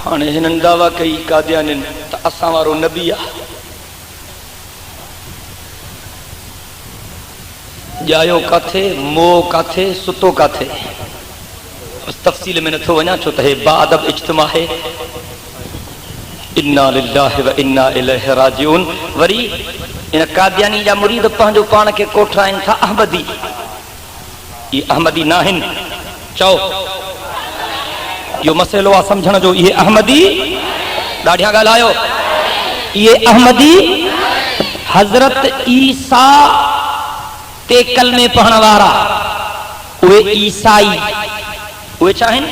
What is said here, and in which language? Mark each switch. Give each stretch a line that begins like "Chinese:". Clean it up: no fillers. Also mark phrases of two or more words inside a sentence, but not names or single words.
Sindhi: हाणे हिननि दावा कई कादियानिन त असां वारो नबी आहे। जायो काथे, मोह काथे, सुतो काथे, तफ़सील में नथो वञा छो त हे बाअदब इज्तिमा है।
Arabic: إنا لله وإنا إليه راجعون.
Sindhi: वरी इन कादियानी जा मुरीद पंहिंजो पाण खे कोठाइनि था अहमदी। ये अहमदी न आहिनि, चओ इहो मसइलो आहे सम्झण जो। इहे अहमदी ॾाढिया ॻाल्हायो, इहे अहमदी हज़रत ईसा ते कलमे पढ़ण वारा, उहे ईसाई, उहे छा आहिनि?